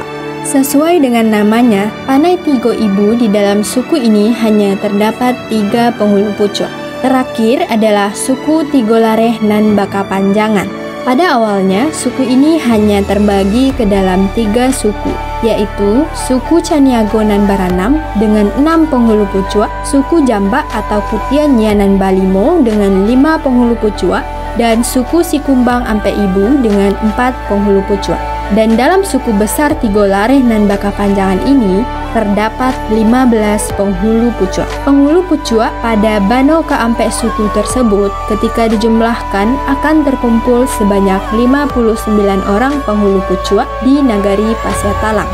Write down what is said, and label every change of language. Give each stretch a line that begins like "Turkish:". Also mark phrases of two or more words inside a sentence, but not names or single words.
Indonesian: Sesuai dengan namanya, Panai Tigo Ibu di dalam suku ini hanya terdapat 3 penghulu pucua. Terakhir adalah suku Tigolareh nan Bakapanjangan. Pada awalnya, suku ini hanya terbagi ke dalam 3 suku, yaitu suku Caniago nan Baranam dengan 6 penghulu pucua, suku Jambak atau Kutian nan Balimo dengan 5 penghulu pucua, dan suku Sikumbang Ampe Ibu dengan 4 penghulu pucua. Dan dalam suku besar Tigolareh nan Bakapanjangan ini terdapat 15 penghulu pucua. Penghulu pucua pada Bano Kaampe suku tersebut ketika dijumlahkan akan terkumpul sebanyak 59 orang penghulu pucua di Nagari Pasya-Talang.